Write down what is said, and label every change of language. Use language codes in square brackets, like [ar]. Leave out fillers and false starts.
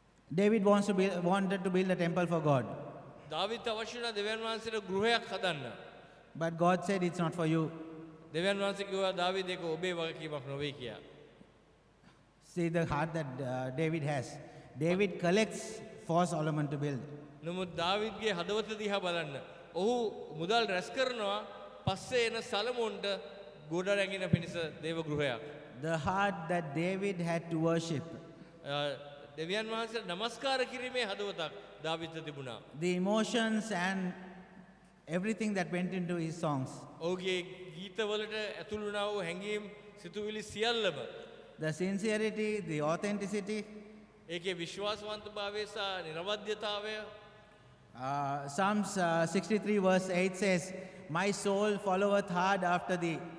[en] David wanted to build a temple for God. [si] දාවිද් අවශ්‍ය වුණා දෙවියන් වහන්සේට ගෘහයක් හදන්න. [en] But God said it's not for you. [si] දෙවියන් වහන්සේ කිව්වා දාවිද් ඒක ඔබේ වගකීමක් නොවේ කියලා. [en] See the heart that David has. David collects for Solomon to build. [si] නමුත් දාවිද්ගේ හදවත දිහා බලන්න. ඔහු මුදල් රැස් කරනවා පස්සේ එන සලමෝන්ට ගොඩ රැගෙන පිණිස දේව ගෘහයක්. [en] The heart that David had to worship. [si] දෙවියන් වහන්සේට නමස්කාර කිරීමේ හදවතක් දාවිද්ට තිබුණා. [en] The emotions and everything that went into his songs. [si] ඔහුගේ ගීතවලට ඇතුළු වුණා වූ හැඟීම් සිතුවිලි සියල්ලම [en] The sincerity, the authenticity. [si] ඒකේ විශ්වාසවන්තභාවය සහ නිර්වද්‍යතාවය. [en] Psalms 63 verse 8 says, my soul followeth hard after thee.